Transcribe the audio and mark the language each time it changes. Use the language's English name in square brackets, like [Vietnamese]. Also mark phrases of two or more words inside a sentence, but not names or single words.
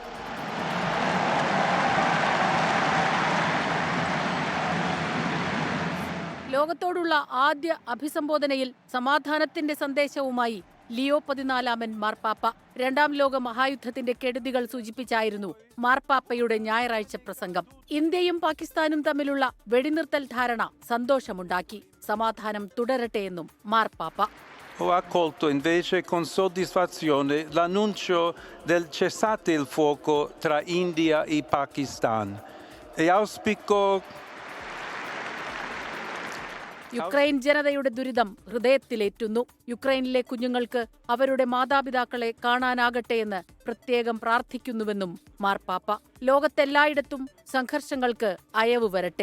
[Malayalam] ലോകത്തോടുള്ള ആദ്യ അഭിസംബോധനയിൽ സമാധാനത്തിന്റെ സന്ദേശവുമായി ലിയോ 14 മാർപ്പാപ്പ. രണ്ടാം ലോക മഹായുദ്ധത്തിന്റെ കെടുതികൾ സൂചിപ്പിച്ചായിരുന്നു മാർപ്പാപ്പയുടെ ഞായറാഴ്ച പ്രസംഗം. ഇന്ത്യയും പാകിസ്ഥാനും തമ്മിലുള്ള വെടിനിർത്തൽ ധാരണ സന്തോഷമുണ്ടാക്കി. സമാധാനം തുടരട്ടെയെന്നും മാർപ്പാപ്പ. [Italian] Ho accolto invece con soddisfazione l'annuncio del cessate il fuoco tra India e Pakistan e auspico [Malayalam] യുക്രൈൻ ജനതയുടെ ദുരിതം ഹൃദയത്തിലേറ്റുന്നു. യുക്രൈനിലെ കുഞ്ഞുങ്ങൾക്ക് അവരുടെ മാതാപിതാക്കളെ കാണാനാകട്ടെയെന്ന് പ്രത്യേകം പ്രാർത്ഥിക്കുന്നുവെന്നും മാർപ്പാപ്പ. ലോകത്തെല്ലായിടത്തും സംഘർഷങ്ങൾക്ക് അയവ് വരട്ടെ.